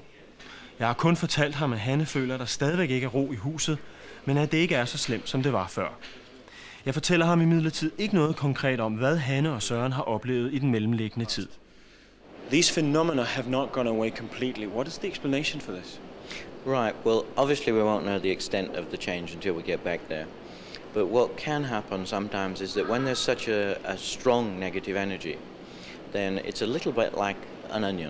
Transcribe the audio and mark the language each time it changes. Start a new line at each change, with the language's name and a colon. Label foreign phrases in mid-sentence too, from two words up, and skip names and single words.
Danish: Jeg har kun fortalt ham, at Hanne føler, at der stadigvæk ikke er ro i huset, men at det ikke er så slemt, som det var før. Jeg fortæller ham imidlertid ikke noget konkret om, hvad Hanne og Søren har oplevet i den mellemliggende tid.
English: These phenomena have not gone away completely. What is the explanation for this? Right, well, obviously we won't know the extent of the change until we get back there. But what can happen sometimes is that when there's such a strong negative energy, then it's a little bit like an onion.